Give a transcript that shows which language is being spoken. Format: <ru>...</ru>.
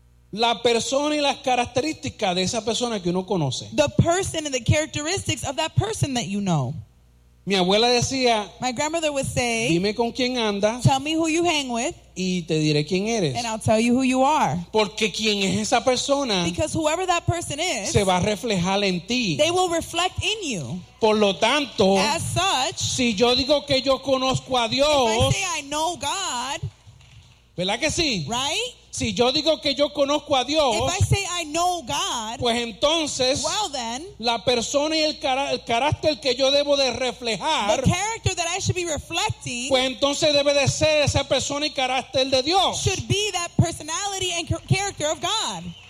<es>La persona y las características de esa persona que uno conoce.</es> <en>The person and the characteristics of that person that you know.</en> <es>Mi abuela decía,</es> <en>my grandmother would say,</en> <es>dime con quién andas,</es> <en>tell me who you hang with,</en> <es>y te diré quién eres.</es> <en>And I'll tell you who you are.</en> <es>Porque quién es esa persona,</es> <en>because whoever that person is,</en> <es>se va a reflejar en ti.</es> <en>They will reflect in you.</en> <es>Por lo tanto,</es> <en>as such,</en> <es>si yo digo que yo conozco a Dios,</es> <en>if I say I know God,</en> <es>¿verdad que sí?</es> <en>Right?</en> <es>Si yo digo que yo conozco a Dios,</es> <en>if I say I know God,</en> <es>pues entonces,</es> <en>well then,</en> <es>la persona y el carácter que yo debo de reflejar,</es> <en>the character that I should be reflecting,</en> <es>pues entonces debe de ser esa persona y carácter de Dios.</es> <en>Should be that personality and character of God.</en>